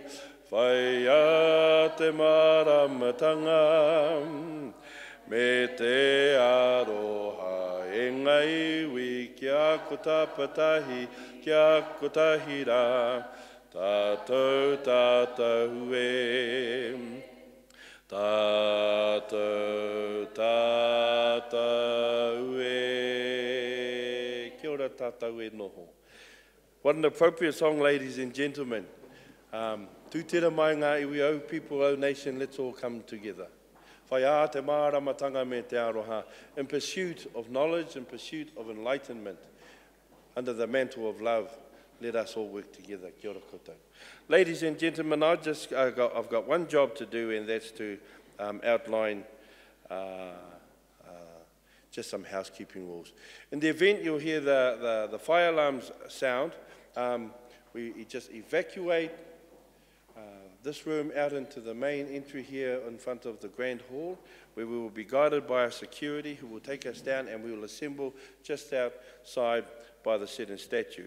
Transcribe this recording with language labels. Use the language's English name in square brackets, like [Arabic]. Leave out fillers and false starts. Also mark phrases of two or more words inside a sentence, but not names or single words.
[Māori] Whai a te māramatanga, me te aroha e ngā iwi, kia ko tapatahi, kia ko tahira, tātou e. Tātou e. Kia ora tātou e noho. [English] What an appropriate song, ladies and gentlemen. [Māori] Tū tira mai ngā iwi au, [English] people, au nation, let's all come together. [Māori] Whai a te māramatanga me te aroha, [English] in pursuit of knowledge, in pursuit of enlightenment, under the mantle of love, let us all work together. [Māori] Kia ora koutou. [English] Ladies and gentlemen, I've got one job to do, and that's to outline just some housekeeping rules. In the event you'll hear the fire alarms sound, we just evacuate this room out into the main entry here in front of the Grand Hall, where we will be guided by our security who will take us down, and we will assemble just outside by the Seton statue.